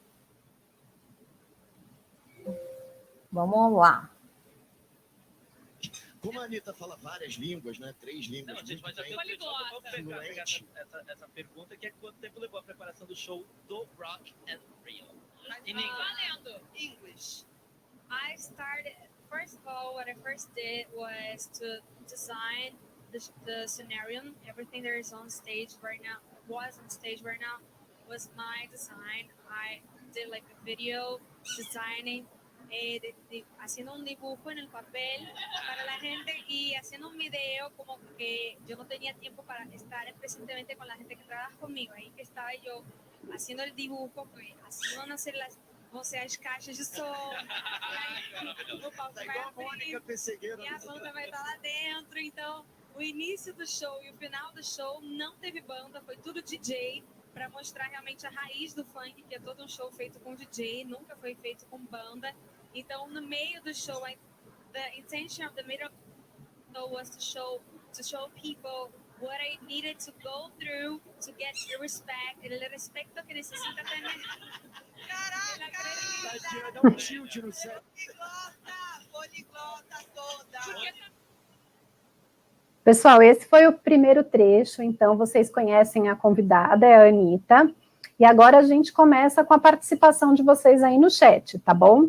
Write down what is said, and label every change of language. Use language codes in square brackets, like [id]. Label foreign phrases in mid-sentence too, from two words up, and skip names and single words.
[pt] Vamos lá. Como a Anitta fala várias línguas, né? 3 línguas. Não, gente, mas já pegar essa pergunta, que é quanto tempo levou a preparação do show do Rock and Rio? Em inglês. [en] English. I started, first of all, what I first did was to design the scenario. Everything that is on stage right now, was my design. I did like a video designing, [es] haciendo un dibujo en el papel para la gente y haciendo un video, como que yo no tenía tiempo para estar presentemente con la gente que trabaja conmigo. Ahí que estaba yo haciendo el dibujo, haciendo nacer [pt] as caixas de som. O palco vai abrir e a banda vai estar lá dentro. Então, o início do show e o final do show não teve banda, foi tudo DJ, para mostrar realmente a raiz do funk, que é todo um show feito com DJ, nunca foi feito com banda. Então, no meio do show, [en] the intention of the middle was to show people what I needed to go through to get the respect, [es] el respeto que necesita tener. [pt] Caraca! Dá um tilt no céu. Poliglota toda. Pessoal, esse foi o primeiro trecho, então vocês conhecem a convidada, é a Anitta, e agora a gente começa com a participação de vocês aí no chat, tá bom?